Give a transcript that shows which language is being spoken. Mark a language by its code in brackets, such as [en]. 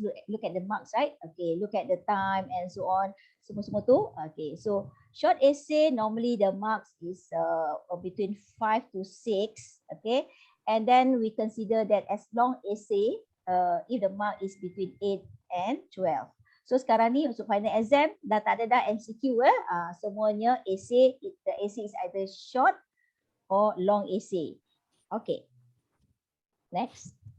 [en] Look at the marks, right? Okay, look at the time and so on. [ms] Semua tu. [en] Okay, so short essay normally the marks is between 5 to 6. Okay, and then we consider that as long essay if the mark is between 8 and 12. [ms] So sekarang ni untuk final exam dah tak ada dah MCQ semuanya essay. [en] The essay is either short or long essay. Okay, next.